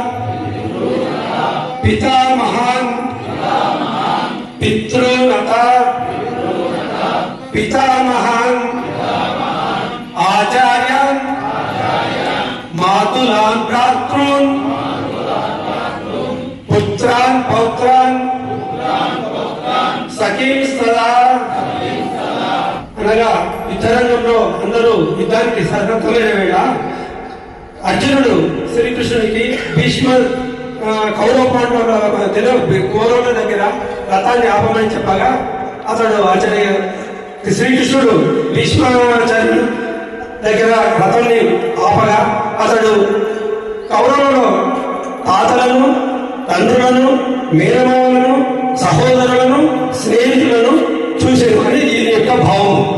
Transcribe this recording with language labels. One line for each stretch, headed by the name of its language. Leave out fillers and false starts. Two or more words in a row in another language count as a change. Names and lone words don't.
Sanskrit: पितामहान् पितॄनता पितामहान् आचार्यान् मातुलान् भ्रातॄन् पुत्रान् पौत्रान् सखीं सदा
Telugu: అనగా యుద్ధరంగంలో అందరూ యుద్ధానికి సన్నద్ధమైన వేళ అర్జునుడు శ్రీకృష్ణునికి భీష్మ కౌరవ కౌరవుల దగ్గర రథాన్ని ఆపమని చెప్పగా అతడు ఆచార్య శ్రీకృష్ణుడు భీష్మాచార్యుడు దగ్గర రథాన్ని ఆపగా అతడు కౌరవులలో తాతలను తండ్రులను మేనమామలను సహోదరులను స్నేహితులను చూసేది అని దీని యొక్క భావం.